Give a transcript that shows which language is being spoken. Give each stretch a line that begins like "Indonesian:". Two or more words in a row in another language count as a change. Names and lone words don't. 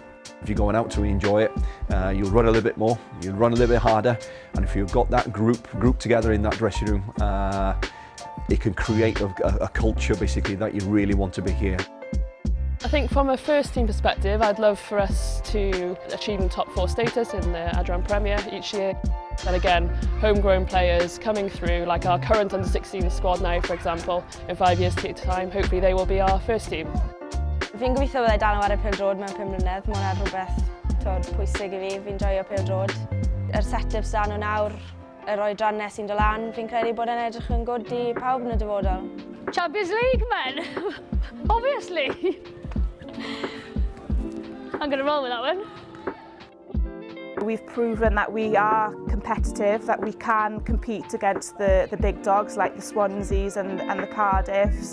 English: If you're going out to enjoy it, you'll run a little bit more, you'll run a little bit harder, and if you've got that group together in that dressing room, it can create a culture basically that you really want to be here. I think from a first team perspective, I'd love for us to achieve top 4 status in the Adran Premier each year. And again, homegrown players coming through, like our current under-16 squad now, for example, in 5 years' time, hopefully they will be our first team.
Welsh: Fi'n gobeithio byddai dal yn chwarae pêl-droed mewn 5 mlynedd. Mae hwnna'n rhywbeth pwysig i fi. Fi'n joio pêl-droed. Yr set-ups da nhw nawr, yr oedrannau sy'n dod lan, fi'n credu bod e'n edrych yn good i pawb yn y dyfodol.
English: Champions League, men! Obviously! I'm going to roll with that one. We've proven that we are competitive, that we can compete against the big dogs like the Swanseas and the Cardiffs.